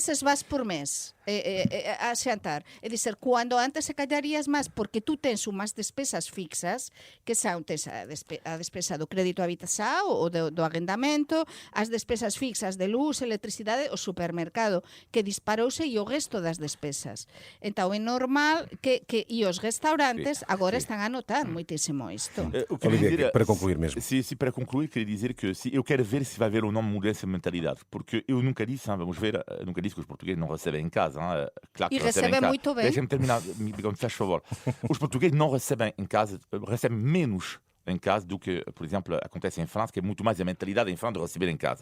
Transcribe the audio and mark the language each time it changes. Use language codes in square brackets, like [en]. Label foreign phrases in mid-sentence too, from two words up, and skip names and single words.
[gl] veces vas por mes a xantar? É dizer, cando antes se callarías máis porque tú tens unhas despesas fixas, que son tens a despesa do crédito á habitación, o do arrendamento, as despesas fixas de luz, electricidade, o supermercado, que disparouse e o resto das despesas. Então é normal que e os restaurantes agora están a notar moitísimo isto. [pt] o que eu queria Olivia, dizer- para concluir mesmo. Se para concluir, queria dizer que eu quero ver se vai haver ou não mudança de mentalidade. Porque eu nunca disse, vamos ver, nunca disse que os portugueses não recebem em casa. Claro que E recebem em casa. muito bem. Deixa-me terminar, me faz favor. Os portugueses não recebem em casa, recebem menos em casa do que, por exemplo, acontece em França, que é muito mais a mentalidade em França de receber em casa.